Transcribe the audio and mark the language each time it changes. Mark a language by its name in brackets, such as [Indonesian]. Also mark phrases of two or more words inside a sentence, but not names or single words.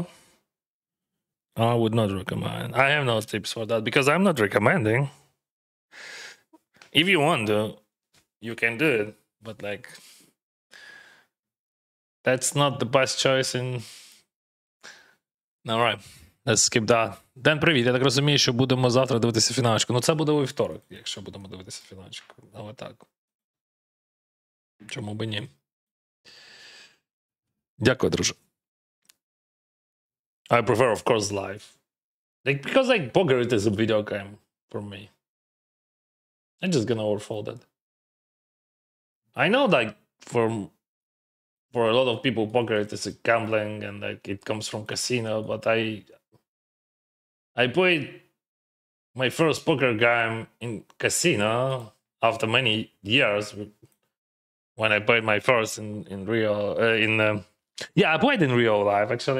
[English] I would not recommend. I have no tips for that because I'm not recommending. If you want to, you can do it, but like that's not the best choice in. Alright, let's skip that. [Ukrainian] Ден, привіт. Я так розумію, що будемо завтра дивитися фіналочку. Ну це буде у вівторок, якщо будемо дивитися фіналочку. Але так. Чому би ні? Дякую, друже. [English] I prefer, of course, live. Like, because like poker it is a video game for me. I'm just gonna overfold it. I know like for a lot of people poker it is a gambling and like it comes from casino, but I played my first poker game in casino after many years when I played my first in real yeah, I played in real life actually.